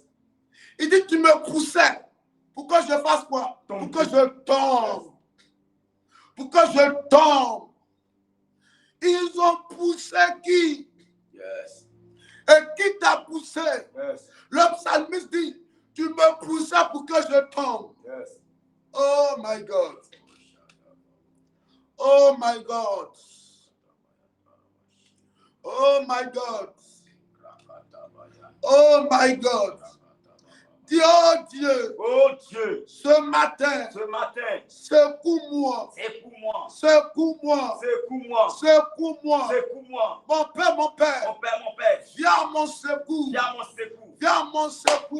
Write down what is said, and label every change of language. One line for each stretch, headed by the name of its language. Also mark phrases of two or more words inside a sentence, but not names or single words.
French: Il dit, tu me poussais pour que je fasse quoi? Pour que je tombe. Pour que je tombe. Ils ont poussé qui? Yes. Et qui t'a poussé? Yes. Le psalmiste dit, tu me poussais pour que je tombe. Yes.
English: Oh my God. Oh my God. Oh my God. Oh my God.
French: Dieu, Oh Dieu, ce matin, secoue-moi, secoue-moi, secoue-moi, secoue-moi, secoue-moi. secoue-moi. Mon Père, Mon Père, viens à mon secours, viens à mon secours, viens à mon secours,